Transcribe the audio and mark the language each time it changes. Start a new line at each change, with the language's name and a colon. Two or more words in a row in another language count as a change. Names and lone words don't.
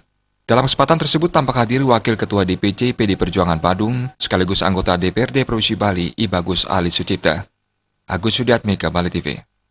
Indonesian: Dalam kesempatan tersebut tampak hadir Wakil Ketua DPC PD Perjuangan Badung, sekaligus anggota DPRD Provinsi Bali, I Bagus Ali Sucipta. Agus Sudiatmika, Bali TV.